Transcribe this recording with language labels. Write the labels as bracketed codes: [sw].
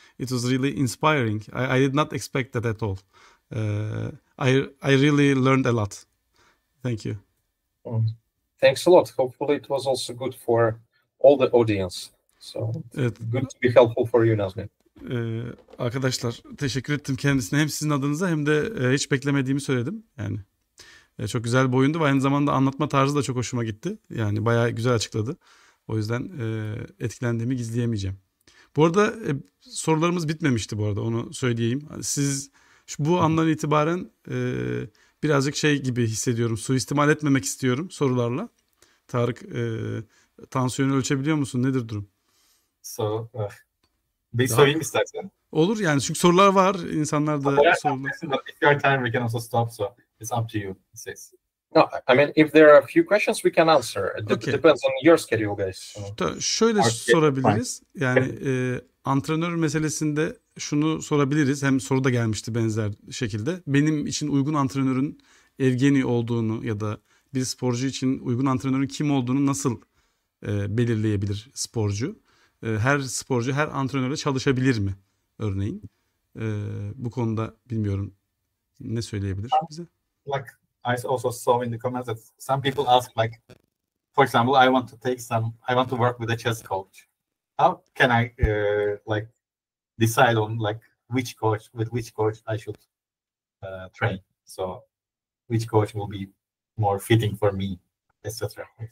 [en] It was really inspiring. I did not expect that at all. I really learned a lot. Thank you. Thanks a lot. Hopefully it was also good for all the audience. So [tr] evet. [en] Good to be helpful for you, Nazmi. [tr] Arkadaşlar teşekkür ettim kendisine. Hem sizin adınıza hem de hiç beklemediğimi söyledim. Yani çok güzel bir oyundu ve aynı zamanda anlatma tarzı da çok hoşuma gitti. Yani bayağı güzel açıkladı. O yüzden etkilendiğimi gizleyemeyeceğim. Bu arada sorularımız bitmemişti bu arada, onu söyleyeyim. Siz bu andan itibaren birazcık şey gibi hissediyorum. Suistimal etmemek istiyorum sorularla. Tarık, tansiyonu ölçebiliyor musun? Nedir durum? Bir sorayım istersen. Olur yani, çünkü sorular var. İnsanlar da sorular. [en] If your time we can also stop, so it's up to you. No, I mean, if there are a few questions we can answer. It depends on your schedule, guys. [tr] Şöyle sorabiliriz. Yani antrenör meselesinde şunu sorabiliriz. Hem soru da gelmişti benzer şekilde. Benim için uygun antrenörün Evgeny olduğunu ya da bir sporcu için uygun antrenörün kim olduğunu nasıl belirleyebilir sporcu? Her sporcu her antrenöre çalışabilir mi örneğin? Bu konuda bilmiyorum, ne söyleyebilir bize? [en] Like I also saw in the comments that some people ask, like, for example, I want to work with a chess coach. How can I like decide on like which coach I should train? So which coach will be more fitting for me, etc.